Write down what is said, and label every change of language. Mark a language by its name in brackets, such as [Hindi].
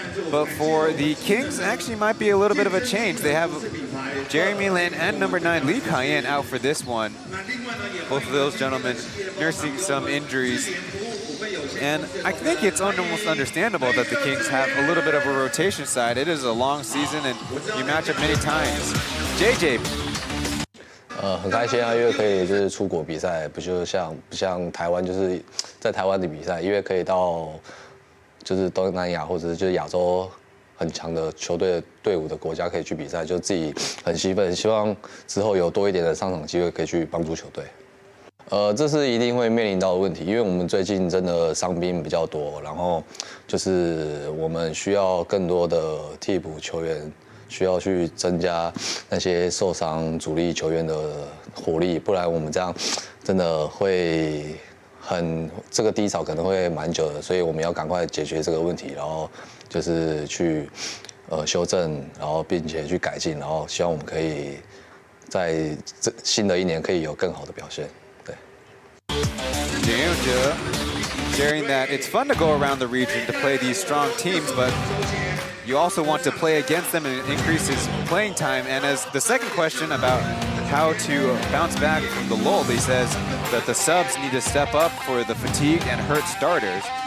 [English] But for the Kings, actually might be a little bit of a change. They have Jeremy Lin and number 9 Li Kaiyan out for this one. Both of those gentlemen nursing some injuries. And I think it's almost understandable that the Kings have a little bit of a rotation side. It is a long season and you match up many times. JJ. [Chinese] 很开心啊，因为可以就是出国比赛，不像台湾就是在台湾的比赛，因为可以到就是东南亚或者是就是亚洲很强的球队队伍的国家可以去比赛，就自己很兴奋，希望之后有多一点的上场机会可以去帮助球队。这是一定会面临到的问题，因为我们最近真的伤兵比较多，然后就是我们需要更多的替补球员。需要去增加那些受伤主力球员的火力，不然我们这样真的会这个低潮可能会蛮久的，所以我们要赶快解决这个问题，然后就是去修正，然后并且去改进，然后希望我们可以在新的一年可以有更好的表现。对。 [English] Sharing that it's fun to go around the region to play these strong teams, but you also want to play against them and increase his playing time. And as the second question about how to bounce back from the lull, he says that the subs need to step up for the fatigued and hurt starters.